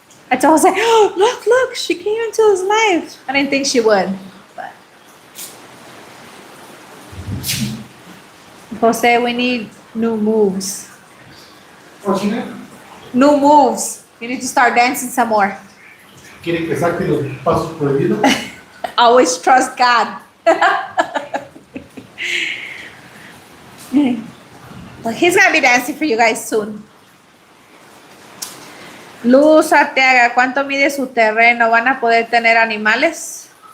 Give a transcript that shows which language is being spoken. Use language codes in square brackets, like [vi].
[en] I told her, I was like, oh, look, she came into his life. I didn't think she would. But Jose, we need new moves. What's your name? New moves. You need to start dancing some more. [es] ¿Quiere que saque los pasos prohibidos? [en] Always trust God. Well, he's going to be dancing for you guys soon. [es] Luz Arteaga, ¿cuánto mide su terreno? ¿Van a poder tener animales?